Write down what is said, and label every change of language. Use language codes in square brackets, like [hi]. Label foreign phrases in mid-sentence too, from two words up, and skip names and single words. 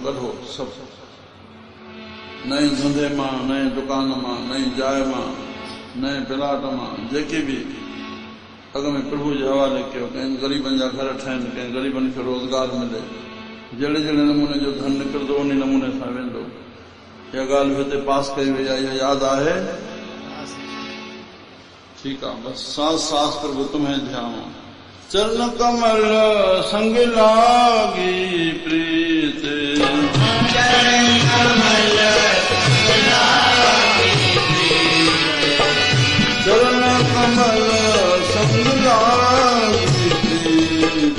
[sd] कढो सभु नए धंधे मां नए दुकान मां नई जाइ मां नए प्लाट मां जेके बि अॻ में प्रभु जे हवाले कयो कंहिं ग़रीबनि जा घर ठहनि कंहिं ग़रीबनि खे रोज़गार मिले जहिड़े जहिड़े नमूने जो धन निकिरंदो उन नमूने सां वेंदो इहा ॻाल्हि बि हिते पास कई वई आहे इहा यादि आहे ठीकु आहे बसि [hi] सांस सांस प्रभु तुम्हें ध्यान चरण कमल संग लागी प्रीत चरण कमल संग लागी प्रीत चरण कमल संग लागी प्रीत